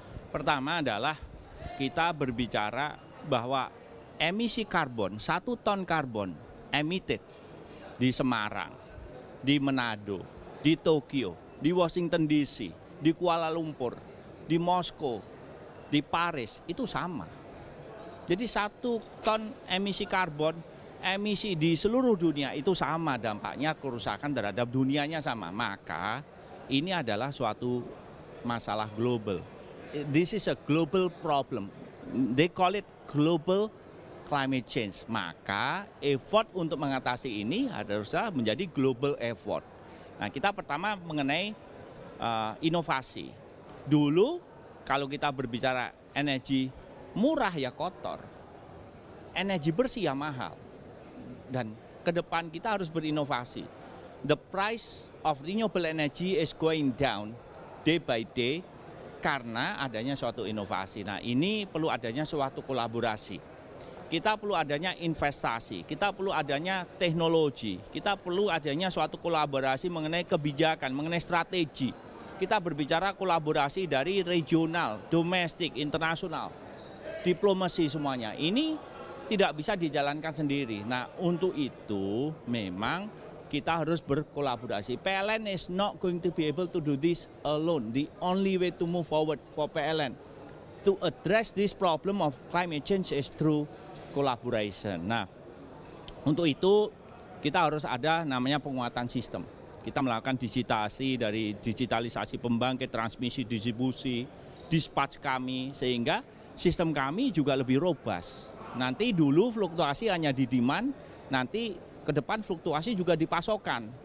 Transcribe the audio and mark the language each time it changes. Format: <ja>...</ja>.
<id>Pertama adalah kita berbicara bahwa emisi karbon, 1 ton karbon emitted di Semarang, di Manado, di Tokyo, di Washington DC, di Kuala Lumpur, di Moskow, di Paris, itu sama. Jadi 1 ton emisi karbon, emisi di seluruh dunia itu sama dampaknya, kerusakan terhadap dunianya sama. Maka ini adalah suatu masalah global.</id> <en>This is a global problem. They call it global climate change.</en> <id>Maka effort untuk mengatasi ini harusnya menjadi global effort. Nah, kita pertama mengenai inovasi. Dulu kalau kita berbicara energi murah ya kotor, energi bersih ya mahal. Dan ke depan kita harus berinovasi.</id> <en>The price of renewable energy is going down day by day</en> <id>karena adanya suatu inovasi. Nah, ini perlu adanya suatu kolaborasi. Kita perlu adanya investasi, kita perlu adanya teknologi, kita perlu adanya suatu kolaborasi mengenai kebijakan, mengenai strategi. Kita berbicara kolaborasi dari regional, domestik, internasional, diplomasi semuanya. Ini tidak bisa dijalankan sendiri. Nah, untuk itu memang kita harus berkolaborasi.</id> <en>PLN is not going to be able to do this alone. The only way to move forward for PLN to address this problem of climate change is through collaboration.</en> <id>Nah, untuk itu kita harus ada namanya penguatan sistem. Kita melakukan digitalisasi pembangkit, transmisi, distribusi, dispatch kami, sehingga sistem kami juga lebih robust. Nanti dulu fluktuasi hanya di demand, nanti ke depan fluktuasi juga di pasokan.</id>